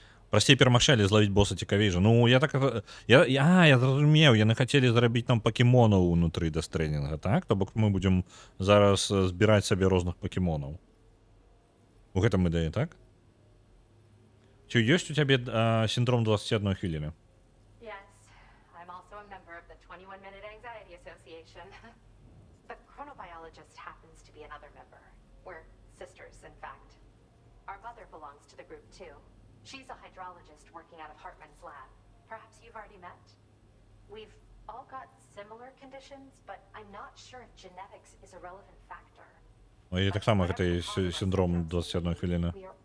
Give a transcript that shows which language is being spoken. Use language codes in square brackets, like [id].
[be] Прасцей перамагчы, але злавіць боса цікавей жа. Ну, я зразумеў, яны хацелі зрабіць нам пакемонаў унутры Death Stranding, так? То бок мы будзем зараз збіраць сабе розных пакемонаў. У гэтым ідэя, так? Ці ёсць у цябе сіндром 21 хвіліны? [en] Yes, I'm also a member of the 21-Minute Anxiety Association. The chronobiologist happens to be another member. We're sisters, in fact. Our mother belongs to the group, too. She's a hydrologist working out of Hartman's lab. Perhaps you've already met? We've all got similar conditions, but I'm not sure if genetics is a relevant factor. [be] І так само гэта і сіндром 21 хвіліны.